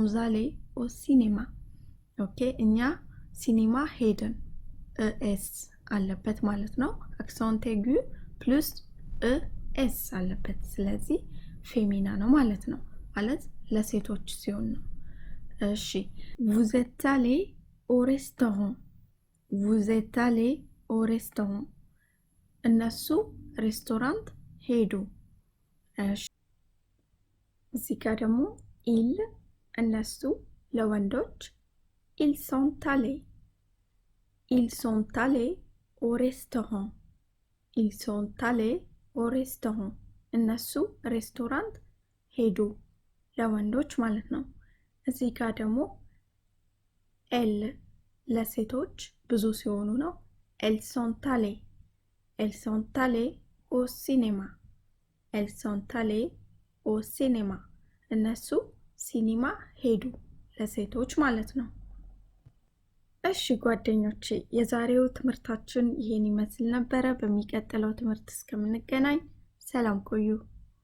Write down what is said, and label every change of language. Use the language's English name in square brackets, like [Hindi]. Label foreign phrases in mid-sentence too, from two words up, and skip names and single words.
[French] z'allées au cinéma። [Amharic] ኦኬ እኛ ሲኒማ ሄድን፣ ኤስ አለበት ማለት ነው። [French] accent aigu [Amharic] ፕሉስ ኤስ አለበት። ስለዚህ ፌሚና ነው ማለት ነው። ማለት ለሴቶች ሲሆን ነው። እሺ [French] vous êtes allé au restaurant፣ vous êtes allé au restaurant፣ [Amharic] እነሱ ሬስቶራንት ሄዱ። እሺ እዚህ ጋር ደግሞ ኢል፣ እነሱ [French] ለወንዶች ils sont allés፣ ils sont allés au restaurant፣ ils sont allés au restaurant፣ [Amharic] እነሱ ሬስቶራንት ሄዱ ለወንዶች ማለት ነው። እዚህ ጋር ደግሞ ኤል ለሴቶች ብዙ ሲሆኑ ነው። [French] elles sont allées፣ elles sont allées au cinéma፣ elles sont allées au cinéma፣ [Amharic] እነሱ ሲኒማ ሄዱ ለሴቶች ማለት ነው። እሺ ጓደኞቼ የዛሬው ትምህርታችን ይሄን ይመስል ነበረ። በሚቀጥለው ትምህርት እስከምንገናኝ ሰላም ቆዩ።